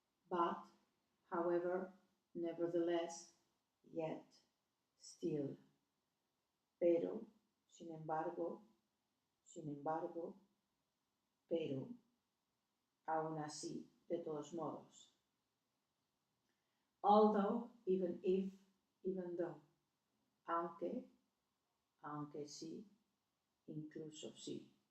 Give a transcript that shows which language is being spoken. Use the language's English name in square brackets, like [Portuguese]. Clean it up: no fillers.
[English] But, however, nevertheless, yet, still. [Spanish] Pero, sin embargo, pero, aún así, de todos modos. [English] Although, even if, even though. [Spanish] Aunque, aunque sí, incluso sí.